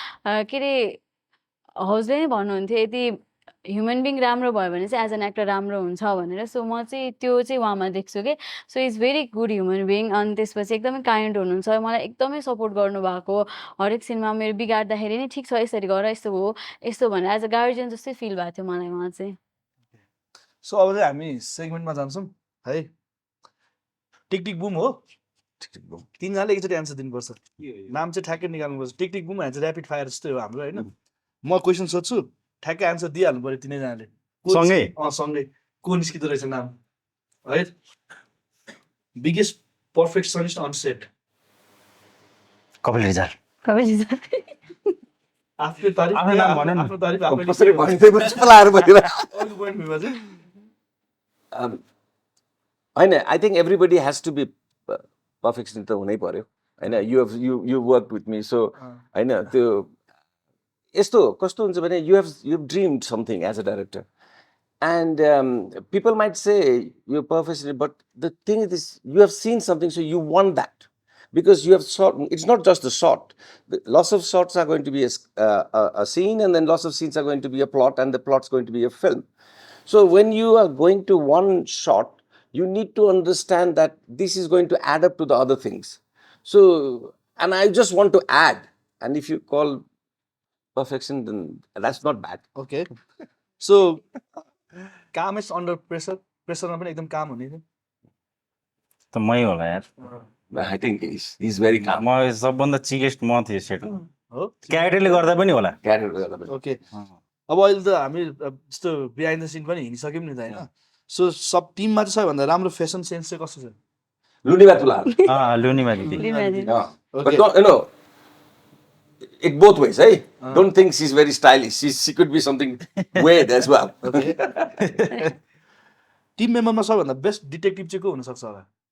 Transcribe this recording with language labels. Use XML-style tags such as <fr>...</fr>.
<ne>के अरे हजुरले नै भन्नुहुन्थ्यो यदि ह्युमन बिङ राम्रो भयो भने चाहिँ एज एन एक्टर राम्रो हुन्छ भनेर। सो म चाहिँ त्यो चाहिँ उहाँमा देख्छु कि</ne> <en>So is very good human being.</en> <ne>अनि त्यसपछि एकदमै काइन्ड हुनुहुन्छ, मलाई एकदमै सपोर्ट गर्नुभएको, हरेक सिनमा मेरो बिगार्दाखेरि नै ठिक छ यसरी गर, यस्तो हो यस्तो भनेर</ne> <en>as a guardian</en> <ne>जस्तै फिल भएको थियो मलाई उहाँ चाहिँ। सो अब चाहिँ हामी सेगमेन्टमा जान्छौँ है। टिक टिक बुम हो, टिक टिक बुम। तिनजनाले एकचोटि एन्सर दिनुपर्छ, नाम चाहिँ ठ्याक्कै निकाल्नुपर्छ। टिक टिक बुम चाहिँ ऱ्यापिड फायर जस्तै हो हाम्रो होइन। म क्वेसन सोध्छु, ठ्याक्कै एन्सर दिइहाल्नु पऱ्यो तिनैजनाले सँगै? सँगै को निस्किँदो रहेछ नाम है। Biggest perfectionist on set, Kapil Rijal. आफ्नो तारिफ आफ्नो नाम भन न। आफ्नो तारिफ आफैले कसरी भनिदिएको चुप लाएर बसेर। अर्को पोइन्ट भइमा चाहिँ</ne> <en>होइन, I think everybody has to be perfectionist</en> <ne>त हुनै पर्यो होइन।</ne> <en>you work with me,</en> <ne>so होइन त्यो यस्तो कस्तो हुन्छ भने</ne> <en>You dreamed something as a director and people might say you perfectionist, but the thing is you have seen something, so you want that because you have shot. It's not just the shot. Lots of shots are going to be a scene, and then lots of scenes are going to be a plot, and the plot's going to be a film. So when you are going to one shot, you need to understand that this is going to add up to the other things. So, and I just want to add, and if you call perfection, then that's not bad.</en> <ne>Okay. So कामेस्ट under pressure, प्रेसरमा पनि एकदम काम हुने थियो। त मै होला यार,</ne> <en>I think he's very calm.</en> <ne>म सबभन्दा चिलेस्ट म थिएँ सेट। हो क्यारेक्टरले गर्दा पनि होला। ओके। अब अहिले त हामी जस्तो बिहाइन्ड द सिन पनि हिँडिसक्यौँ नि त होइन। सो सब टिममा चाहिँ सबैभन्दा राम्रो फेसन सेन्स चाहिँ कस्तो छ? Lunivatula. लुनिमा दिदी।</ne> <en>Yeah. But Okay. don't, you know, it both ways, eh? Don't think she's very stylish. She could be something weird as well.</en> <ne>Team मेम्बरमा सबैभन्दा बेस्ट डिटेक्टिभ चाहिँ को हुनसक्छ होला?</ne>